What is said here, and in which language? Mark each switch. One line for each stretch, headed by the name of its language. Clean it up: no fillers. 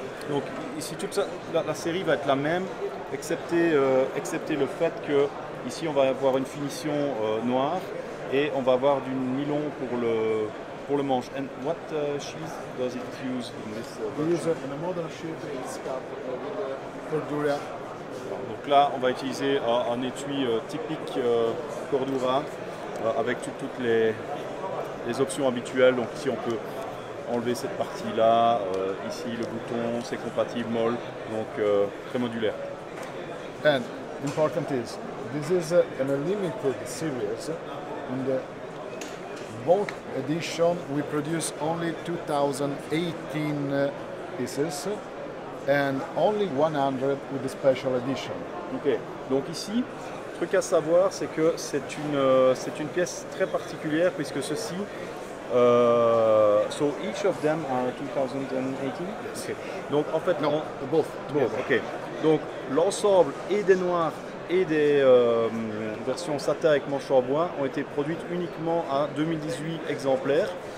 French: Donc ici toute la série va être la même, excepté le fait que ici on va avoir une finition noire et on va avoir du nylon pour le manche.
English: And what sheath does it use in this We use a modern sheath scarf with Cordura.
French: Donc là on va utiliser un étui typique Cordura avec toutes les options habituelles. Donc ici on peut enlever cette partie-là, ici le bouton, c'est compatible MOL, donc très modulaire.
English: And important is, this is an unlimited series. In the both edition we produce only 2018 pieces and only 100 with the special edition.
French: Ok, donc ici, le truc à savoir, c'est que c'est une pièce très particulière puisque ceci,
English: so each of them are 2018. Yes.
French: Okay. Donc en fait,
English: No, both.
French: Ok. Donc l'ensemble et des noirs et des versions SATA avec manche en bois ont été produites uniquement à 2018 exemplaires.